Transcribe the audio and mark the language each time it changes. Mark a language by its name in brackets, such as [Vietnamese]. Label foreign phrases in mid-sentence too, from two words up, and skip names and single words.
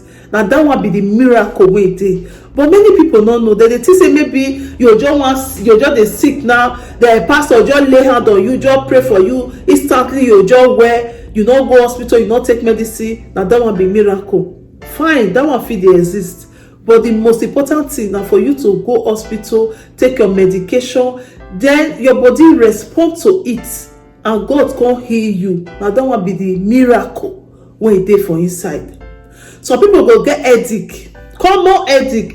[Nigerian Pidgin] Now that one be the miracle wey dey. But many people don't know that. They think say maybe you're just dey sick now, the pastor just lay hand on you, just pray for you, instantly you just well, you no go hospital, you no take medicine. Now that one be miracle. Fine, that one fit dey exist. But the most important thing now for you to go hospital, take your medication, then your body respond to it, and God can heal you. Now that one be the miracle when it dey for inside. Some people go get headache, common headache.